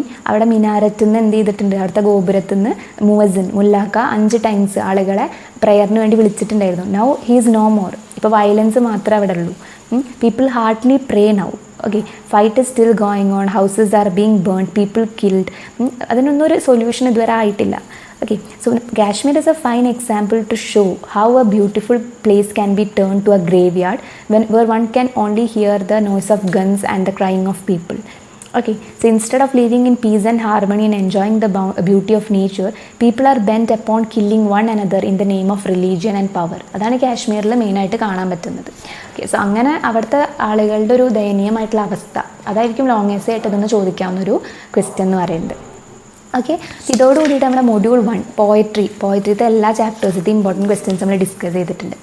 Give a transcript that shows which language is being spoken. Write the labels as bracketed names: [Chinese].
[Malayalam] അവിടെ മിനാരത്തിൽ നിന്ന് എന്ത് ചെയ്തിട്ടുണ്ട്, അവിടുത്തെ ഗോപുരത്തിൽ നിന്ന് മുഅസ്സിൻ മുല്ലാക്ക [English] 5 times [Malayalam] ആളുകളെ പ്രയറിന് വേണ്ടി വിളിച്ചിട്ടുണ്ടായിരുന്നു. [English] Now he is no more. [Malayalam] ഇപ്പോൾ വയലൻസ് മാത്രമേ അവിടെ ഉള്ളൂ. [English] People hardly pray now. Okay, fight is still going on, houses are being burned, people killed. [Malayalam] അതിനൊന്നും ഒരു സൊല്യൂഷൻ ഇതുവരെ ആയിട്ടില്ല. [English] Okay, so Kashmir is a fine example to show how a beautiful place can be turned to a graveyard where one can only hear the noise of guns and the crying of people. Okay, so instead of living in peace and harmony and enjoying the beauty of nature, people are bent upon killing one another in the name of religion and power. [Malayalam] അതാണ് കാശ്മീരിൽ മെയിനായിട്ട് കാണാൻ പറ്റുന്നത്. Okay, so അങ്ങനെ അവിടുത്തെ ആളുകളുടെ ഒരു ദയനീയമായിട്ടുള്ള അവസ്ഥ, അതായിരിക്കും ലോങ് എസ്സേ ആയിട്ട് ഇതൊന്ന് ചോദിക്കാവുന്നൊരു ക്വസ്റ്റ്യൻ എന്ന് പറയുന്നത്. ഓക്കെ, ഇതോടുകൂടിയിട്ട് നമ്മുടെ മൊഡ്യൂൾ 1 പോയട്രിത്തെ എല്ലാ ചാപ്റ്റേഴ്സിൻ്റെ ഇമ്പോർട്ടൻറ്റ് ക്വസ്റ്റ്യൻസ് നമ്മൾ ഡിസ്കസ് ചെയ്തിട്ടുണ്ട്.